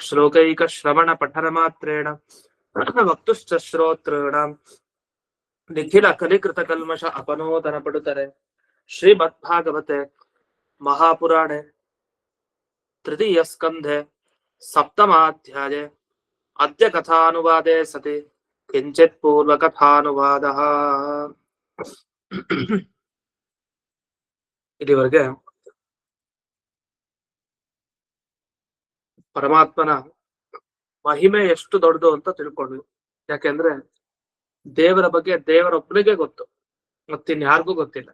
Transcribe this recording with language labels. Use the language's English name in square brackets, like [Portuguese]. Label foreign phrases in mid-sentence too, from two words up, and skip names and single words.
[Sanskrit] श्लोकैकश्रवण पठनमात्रेण वक्तुश्च श्रोतॄणां निखिल कलिकृतकल्मष अपनोदनपडुतरे श्रीमद्भागवते महापुराणे तृतीयस्कन्धे सप्तमाध्याये अद्य कथानुवादे सति किञ्चित् पूर्वकथानुवादः [Kannada] ಇಲ್ಲಿವರೆಗೆ ಪರಮಾತ್ಮನ ಮಹಿಮೆ ಎಷ್ಟು ದೊಡ್ಡದು ಅಂತ ತಿಳ್ಕೊಂಡ್ವಿ. ಯಾಕೆಂದ್ರೆ ದೇವರ ಬಗ್ಗೆ ದೇವರೊಬ್ಬನಿಗೆ ಗೊತ್ತು, ಮತ್ತಿನ್ಯಾರಿಗೂ ಗೊತ್ತಿಲ್ಲ.